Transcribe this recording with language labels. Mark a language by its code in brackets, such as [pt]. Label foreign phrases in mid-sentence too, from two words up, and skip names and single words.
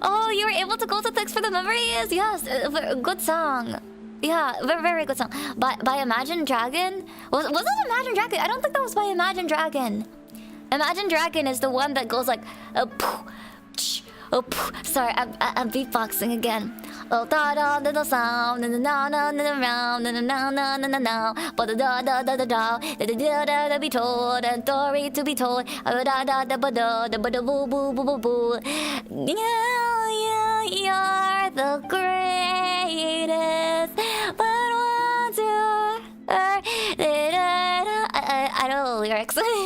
[en] Oh, you were able to go to Thanks for the Memories. Yes, good song. Yeah, very good song. By Imagine Dragon? Was it Imagine Dragon? I don't think that was by Imagine Dragon. Imagine Dragon is the one that goes like... Sorry, I'm beatboxing again. Oh, da da da da sound, na na na na na round, na na na na na na na. But da da da da da, da da da da be told, and story to be told. Da da da da da da boo boo boo boo boo. Yeah, you're the greatest. But once you're, I don't know the lyrics.